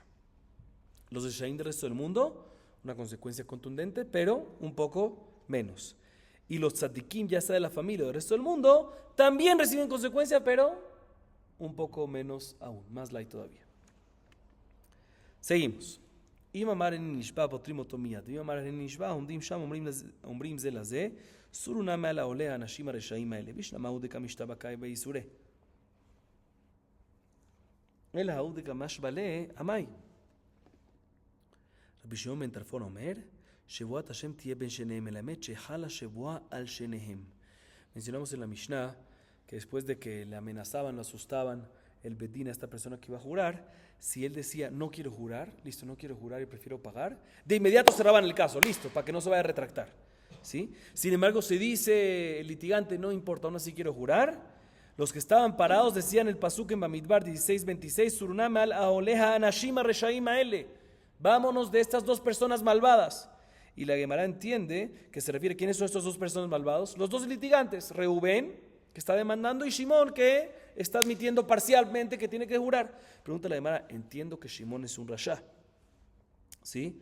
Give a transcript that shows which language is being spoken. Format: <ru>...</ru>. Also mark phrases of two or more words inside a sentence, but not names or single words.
<es>Los reshaim del resto del mundo, una consecuencia contundente, pero un poco menos. Y los tzadikim, ya sea de la familia o del resto del mundo, también reciben consecuencia, pero un poco menos aún, más light todavía. Seguimos.</es> <he>אם אמר אין נשבע פותרים אותו מיד, ואם אמר אין נשבע עומדים שם אומרים זה לזה, סורו נא מעל העולה האנשים הרשעים האלה,</he> <arc>וישנא הוא דקא משתבקאי בייסורי. אלא ההוא דקא משבלה עמי.</arc> <he>רבי שמעון בן טרפון אומר, שבועת השם תהיה בין שניהם, מלמד שחלה שבועה על שניהם.</he> <es>Mencionamos en la Mishnah que después de que le amenazaban, lo asustaban el bedín a esta persona que iba a jurar, si él decía no quiero jurar, listo, no quiero jurar y prefiero pagar, de inmediato cerraban el caso, listo, para que no se vaya a retractar. ¿Sí? Sin embargo, se dice el litigante no importa, aún así quiero jurar, los que estaban parados decían el pasuk en Bamidbar 16:26,</es> <he>סורו נא מעל אהלי האנשים הרשעים האלה,</he> <es>vámonos de estas dos personas malvadas. Y la Gemara entiende que se refiere, ¿quiénes son estos dos personas malvados? Los dos litigantes, Reubén, que está demandando, y Shimón, que está admitiendo parcialmente que tiene que jurar. Pregunta la Gemara, entiendo que Shimón es un rasha, ¿sí?</es>